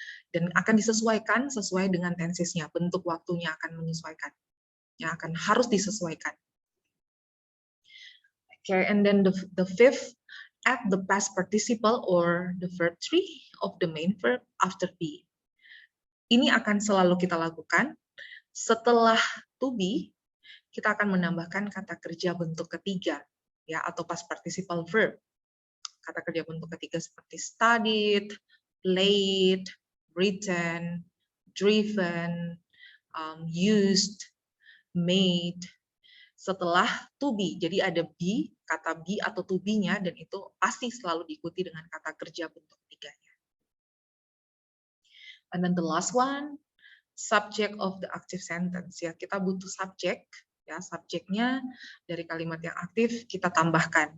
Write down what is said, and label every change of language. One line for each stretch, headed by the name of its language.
Indonesian: Dan akan disesuaikan sesuai dengan tensesnya, bentuk waktunya akan menyesuaikan. Yang akan harus disesuaikan.
English: Okay, and then the fifth, add the past participle or the verb 3 of the main verb after be.
Indonesian: Ini akan selalu kita lakukan. Setelah to be, kita akan menambahkan kata kerja bentuk ketiga, ya, atau past participle verb. Kata kerja bentuk ketiga seperti studied, played, written, driven, used, made. Setelah to be, jadi ada be, kata be atau to be-nya, dan itu pasti selalu diikuti dengan kata kerja bentuk ketiganya.
English: And then the last one, subject of the active sentence.
Indonesian: Ya, kita butuh subjek, ya, subjeknya dari kalimat yang aktif kita tambahkan.